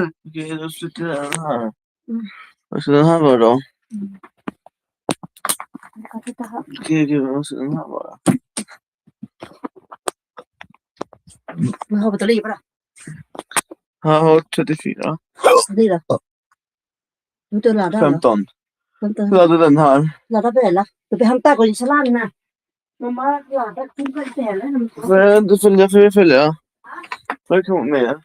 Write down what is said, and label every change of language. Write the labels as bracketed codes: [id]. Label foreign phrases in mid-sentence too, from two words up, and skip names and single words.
[sv] Okej, då slutar den här. Vad ska den här vara då? Okej, vad ska den här vara? [th] มันเอาแบตเตอรี่ป่ะ [sv] Här har 34. Det då? Du tar ladda 15. 15. Ladda den här. Ladda bella. Du behöver hämta och inte ladda. Mamma ladda till bella. Får jag inte följa? Får jag följa? Får jag komma med?